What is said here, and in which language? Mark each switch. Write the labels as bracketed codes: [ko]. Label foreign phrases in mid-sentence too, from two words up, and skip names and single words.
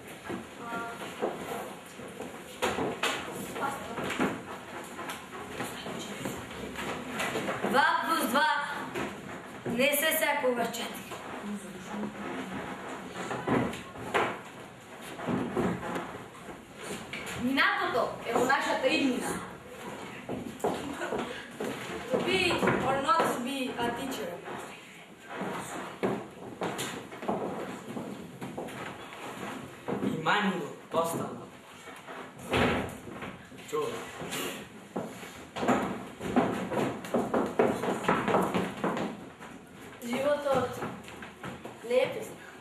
[mk] Два плюс два не се секогаш 4. Минатото е во нашата иднина. [en] To be or not to be a teacher. [mk] И мајмунот остана. Чува. Животот не е песен.